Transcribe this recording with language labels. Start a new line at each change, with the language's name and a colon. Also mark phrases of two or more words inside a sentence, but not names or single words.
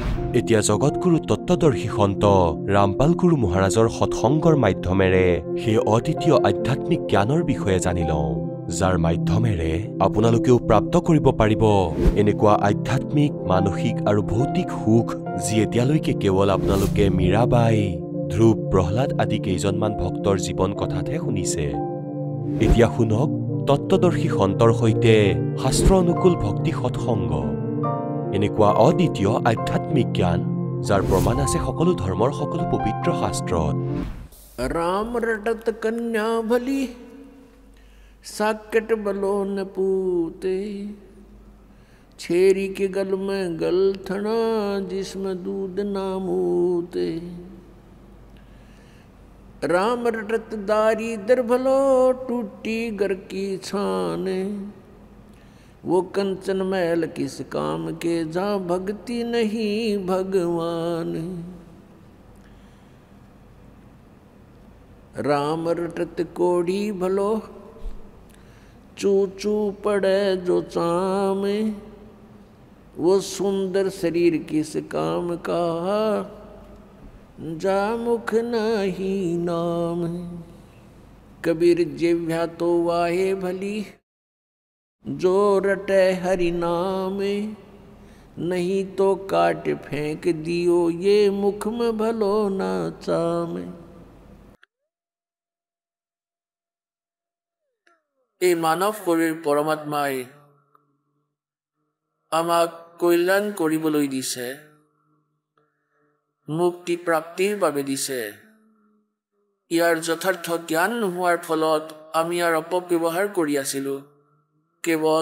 Assamese: এতিয়া জগতগুৰু তত্ত্বদৰ্শী সন্ত ৰামপাল গুৰু মহাৰাজৰ সৎসংগৰ মাধ্যমেৰে সেই অদ্বিতীয় আধ্যাত্মিক জ্ঞানৰ বিষয়ে জানি লওঁ, যাৰ মাধ্যমেৰে আপোনালোকেও প্ৰাপ্ত কৰিব পাৰিব এনেকুৱা আধ্যাত্মিক, মানসিক আৰু ভৌতিক সুখ, যি এতিয়ালৈকে কেৱল আপোনালোকে মীৰাবাই, ধ্ৰুৱ, প্ৰহ্লাদ আদি কেইজনমান ভক্তৰ জীৱন কথাতহে শুনিছে। এতিয়া শুনক তত্ত্বদৰ্শী সন্তৰ সৈতে শাস্ত্ৰ অনুকূল ভক্তি সৎসংগ, এনেকুৱা অদ্বিতীয় আধ্যাত্মিক জ্ঞান, যাৰ প্ৰমাণ আছে সকলো ধৰ্মৰ সকলো পবিত্ৰ শাস্ত্ৰত।
Hindi: राम रटत कन्या भली, साकेट बलो न पूते, छेरी के गल में गलथना, जिसमें दूध ना मूते। राम रटत दारी दर भलो, टूटी घर की छाने, वो कंचन महल किस काम के, जहाँ भक्ति नहीं भगवान। राम रटत कोढ़ी भलो, चू चू पड़े जो चामे, वो सुंदर शरीर किस काम का, जा मुख नहीं नाम। कबीर जिह्वा तो वाहे भली, जो रटे हरि नामे, नहीं तो काट फेंक दियो, ये मुख में भलो ना चामे।
Assamese: এই মানৱ শৰীৰ পৰমাত্মাই আমাক কল্যাণ কৰিবলৈ দিছে, মুক্তি প্ৰাপ্তিৰ বাবে দিছে। ইয়াৰ যথাৰ্থ জ্ঞান নোহোৱাৰ ফলত আমি ইয়াৰ অপব্যৱহাৰ কৰি আছিলোঁ।